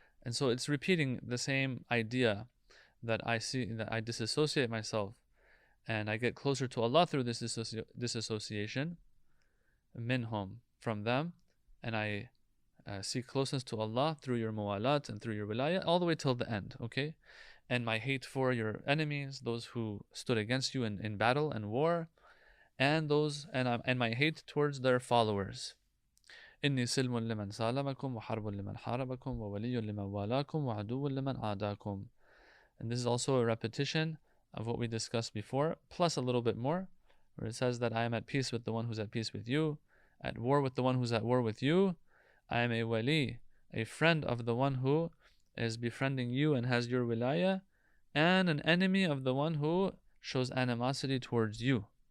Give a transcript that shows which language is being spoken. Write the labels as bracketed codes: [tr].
[en] And so it's repeating the same idea that I see, that I disassociate myself and I get closer to Allah through this disassociation, minhum, from them, and I seek closeness to Allah through your muwalat and through your wilayah, all the way till the end, okay? And my hate for your enemies, those who stood against you in battle and war, and my hate towards their followers. [ar] إني سلم لمن سالمكم وحرب لمن حاربكم وولي لمن والاكم وعدو لمن عاداكم. [en] And this is also a repetition of what we discussed before, plus a little bit more, where it says that I am at peace with the one who's at peace with you, at war with the one who's at war with you. I am a wali, a friend of the one who is befriending you and has your wilayah, and an enemy of the one who shows animosity towards you.